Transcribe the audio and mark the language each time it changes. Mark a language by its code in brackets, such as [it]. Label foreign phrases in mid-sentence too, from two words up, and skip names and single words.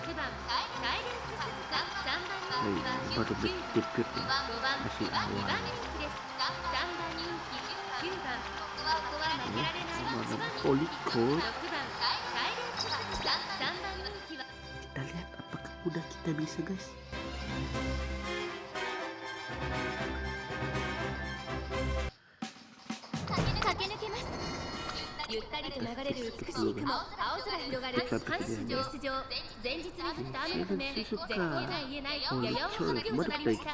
[id] Baru debut ya, masih awal. Mana Holy Cold, kita lihat apakah udah kita bisa guys. [ja] ゆったりと流れる美しい雲、青空広がる阪神上出場、前日に降った雨のため絶好が言えないやや重なりとなりました。